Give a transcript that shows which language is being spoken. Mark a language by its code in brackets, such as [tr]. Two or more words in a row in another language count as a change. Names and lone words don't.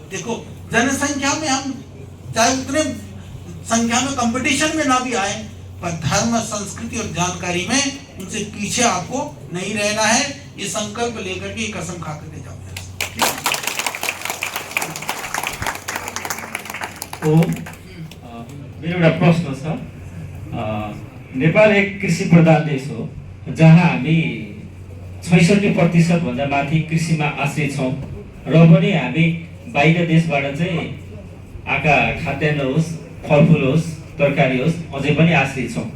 [hi] देखो जनसंख्या में हम चाहे उतने संख्या में कंपटीशन में ना भी आए पर धर्म संस्कृति और जानकारी में उनसे पीछे आपको नहीं रहना है ये संकल्प लेकर के कसम खा कर ले जाओ। [ne] तो मेरो एउटा प्रश्न छ नेपाल एक कृषि प्रधान देश हो जहाँ हामी 66% भन्दा माथि कृषिमा आश्रित छौं र पनि हामी बाहिर देशबाट चाहिँ आका खाद्यान्न होस् फलफुल होस् तरकारी होस् अझै पनि आश्रित छौं।